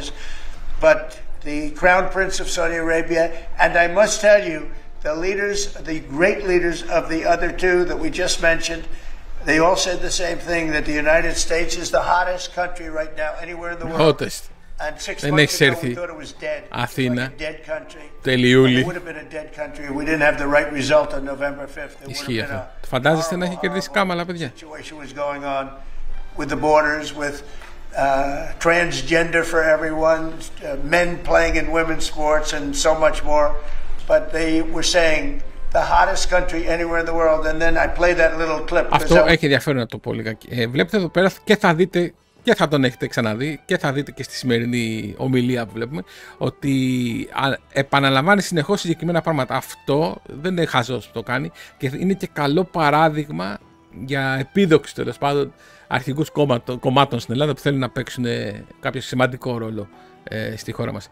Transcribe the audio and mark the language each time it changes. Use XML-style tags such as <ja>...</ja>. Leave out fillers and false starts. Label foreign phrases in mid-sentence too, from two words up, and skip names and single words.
<en>But the Crown Prince of Saudi Arabia, and I must tell you, the great leaders of the other 2 that we just mentioned, they all said the same thing, that the United States is the hottest country right now anywhere in the world. Hottest. And 6 months ago we thought it was dead. Αθήνα. Like a dead country.</en> <el>Τελειούλη.</el> <en>It would have been a dead country if we didn't have the right result on November 5th.</en> <el>Ισχύει αυτό. Φαντάζεστε να έχει κερδίσει κάμαλα, παιδιά.</el> <en>Situation was going on with the borders, with transgender for everyone, men playing in women's sports and so much more. But they were saying the hottest country anywhere in the world, and then I played that little clip.</en> <el>Αυτό έχει ενδιαφέρον να το πω λιγάκι. Βλέπετε εδώ πέρα και θα δείτε και θα τον έχετε ξαναδεί και θα δείτε και στη σημερινή ομιλία που βλέπουμε ότι επαναλαμβάνει συνεχώς συγκεκριμένα πράγματα. Αυτό δεν είναι χαζός που το κάνει και είναι και καλό παράδειγμα για επίδοξη τέλος πάντων αρχηγούς κομμάτων στην Ελλάδα που θέλουν να παίξουν κάποιο σημαντικό ρόλο στη χώρα μας.</el>